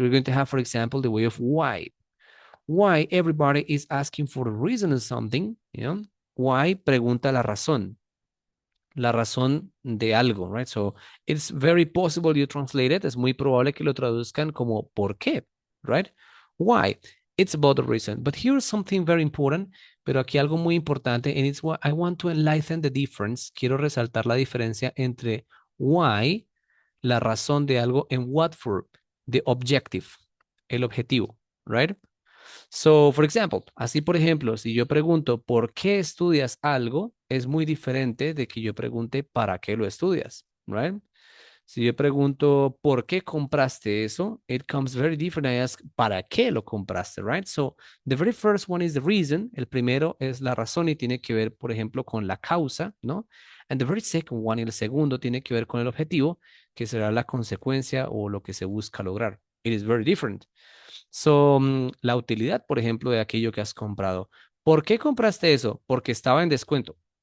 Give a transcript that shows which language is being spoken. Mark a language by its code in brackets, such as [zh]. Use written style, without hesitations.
[en] We're going to have, for example, the way of why. Why everybody is asking for a reason or something, you know? [es] Why pregunta la razón de algo, right? [en] So it's very possible you translate it. [es] Es muy probable que lo traduzcan como ¿por qué? [en] Right? Why? It's about the reason. But here's something very important, [es] pero aquí algo muy importante, [en] and it's what I want to enlighten the difference. [es] Quiero resaltar la diferencia entre why, la razón de algo, [en] and what for, the objective, [es] el objetivo, right? [en] So, for example, [es] así por ejemplo, si yo pregunto ¿por qué estudias algo? Es muy diferente de que yo pregunte ¿para qué lo estudias? Right? Si yo pregunto ¿por qué compraste eso? [en] It comes very different. I ask [es] ¿para qué lo compraste? [en] Right? So, the very first one is the reason. [es] El primero es la razón y tiene que ver, por ejemplo, con la causa, ¿no? [en] And the very second one, [es] y el segundo, tiene que ver con el objetivo, que será la consecuencia o lo que se busca lograr. [en] It is very different. [es] So, la utilidad, por ejemplo, de aquello que has comprado. ¿Por qué compraste eso? Porque estaba en descuento.